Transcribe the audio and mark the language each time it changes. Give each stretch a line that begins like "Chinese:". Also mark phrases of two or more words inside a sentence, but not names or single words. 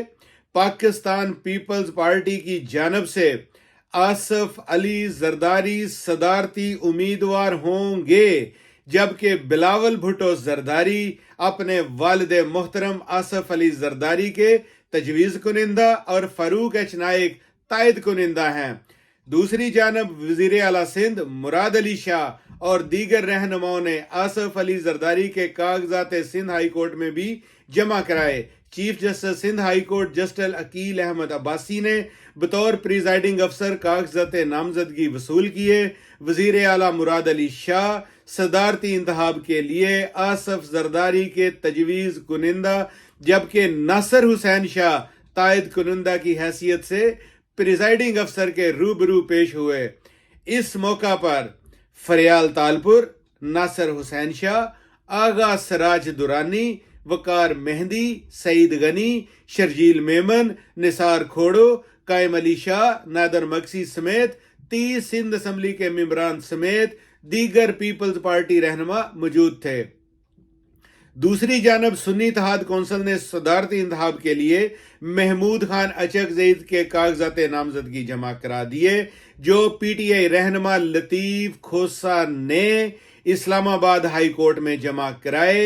Urdu: پاکستان پیپلز پارٹی کی جانب سے آصف علی زرداری صدارتی امیدوار ہوں گے، جبکہ بلاول بھٹو زرداری اپنے والد محترم آصف علی زرداری کے تجویز کنندہ اور فاروق ایچ نائیک تائید کنندہ ہیں. دوسری جانب وزیر اعلیٰ سندھ مراد علی شاہ اور دیگر رہنماؤں نے آصف علی زرداری کے کاغذات سندھ ہائی کورٹ میں بھی جمع کرائے. چیف جسٹس سندھ ہائی کورٹ جسٹس عقیل احمد عباسی نے بطور پریزائیڈنگ افسر کاغذات نامزدگی وصول کیے. وزیر اعلیٰ مراد علی شاہ صدارتی انتخاب کے لیے آصف زرداری کے تجویز کنندہ، جبکہ ناصر حسین شاہ تائید کنندہ کی حیثیت سے پریزائیڈنگ افسر کے روبرو پیش ہوئے. اس موقع پر فریال تالپور، ناصر حسین شاہ، آغا سراج درانی، وقار مہدی، سعید غنی، شرجیل میمن، نثار کھوڑو، قائم علی شاہ، نادر مکسی سمیت 30 سندھ اسمبلی کے ممبران سمیت دیگر پیپلز پارٹی رہنما موجود تھے. دوسری جانب سنی اتحاد کونسل نے صدارتی انتخاب کے لیے محمود خان اچکزئی کے کاغذات نامزدگی جمع کرا دیے، جو پی ٹی آئی رہنما لطیف کھوسہ نے اسلام آباد ہائی کورٹ میں جمع کرائے.